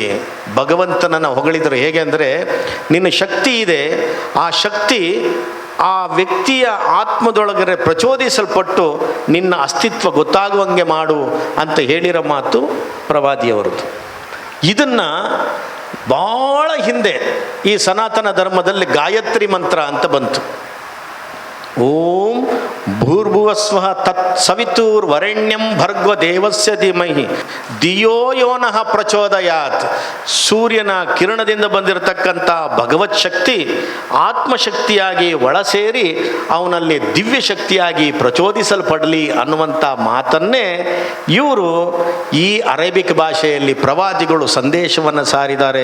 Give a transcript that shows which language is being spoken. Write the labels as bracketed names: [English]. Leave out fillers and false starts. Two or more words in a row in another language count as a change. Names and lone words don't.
[Kannada] ಭಗವಂತನನ್ನು ಹೊಗಳಿದರು ಹೇಗೆ ಅಂದರೆ, ನಿನ್ನ ಶಕ್ತಿ ಇದೆ, ಆ ಶಕ್ತಿ ಆ ವ್ಯಕ್ತಿಯ ಆತ್ಮದೊಳಗಡೆ ಪ್ರಚೋದಿಸಲ್ಪಟ್ಟು ನಿನ್ನ ಅಸ್ತಿತ್ವ ಗೊತ್ತಾಗುವಂಗೆ ಮಾಡು ಅಂತ ಹೇಳಿರೋ ಮಾತು ಪ್ರವಾದಿಯವರದು. ಇದನ್ನು ಭಾಳ ಹಿಂದೆ ಈ ಸನಾತನ ಧರ್ಮದಲ್ಲಿ ಗಾಯತ್ರಿ ಮಂತ್ರ ಅಂತ ಬಂತು. [Sanskrit] ಓಂ ಭೂರ್ಭುವಸ್ವಃ ತತ್ ಸವಿತುರ್ವರೆಣ್ಯಂ ಭರ್ಗೋ ದೇವಸ್ಯ ಧೀಮಹಿ ಧಿಯೋ ಯೋ ನಃ ಪ್ರಚೋದಯಾತ್. [Kannada] ಸೂರ್ಯನ ಕಿರಣದಿಂದ ಬಂದಿರತಕ್ಕಂಥ ಭಗವತ್ ಶಕ್ತಿ ಆತ್ಮಶಕ್ತಿಯಾಗಿ ಒಳಸೇರಿ ಅವನಲ್ಲಿ ದಿವ್ಯ ಶಕ್ತಿಯಾಗಿ ಪ್ರಚೋದಿಸಲ್ಪಡಲಿ ಅನ್ನುವಂಥ ಮಾತನ್ನೇ ಇವರು ಈ ಅರೇಬಿಕ್ ಭಾಷೆಯಲ್ಲಿ ಪ್ರವಾದಿಗಳು ಸಂದೇಶವನ್ನು ಸಾರಿದ್ದಾರೆ.